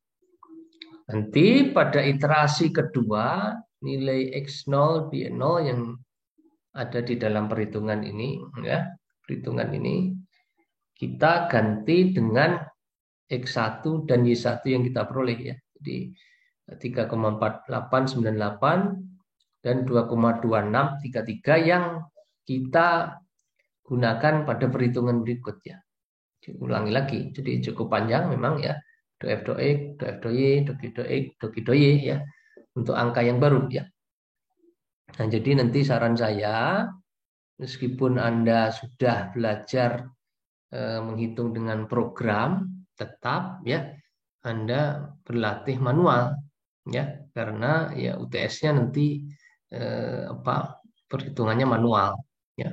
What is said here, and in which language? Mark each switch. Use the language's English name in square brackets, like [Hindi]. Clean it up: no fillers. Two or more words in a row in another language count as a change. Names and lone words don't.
[Indonesian] Nanti pada iterasi kedua nilai X0 Y0 yang ada di dalam perhitungan ini ya, perhitungan ini kita ganti dengan X1 dan Y1 yang kita peroleh ya. Jadi 3,4898 dan 2,2633 yang kita gunakan pada perhitungan berikutnya. Ulangi lagi, jadi cukup panjang memang ya. Do F do X, do F do Y, do G do X, do G do Y ya. Untuk angka yang baru ya. Nah, jadi nanti saran saya, meskipun Anda sudah belajar menghitung dengan program, tetap ya Anda berlatih manual ya, karena ya UTS-nya nanti perhitungannya manual ya.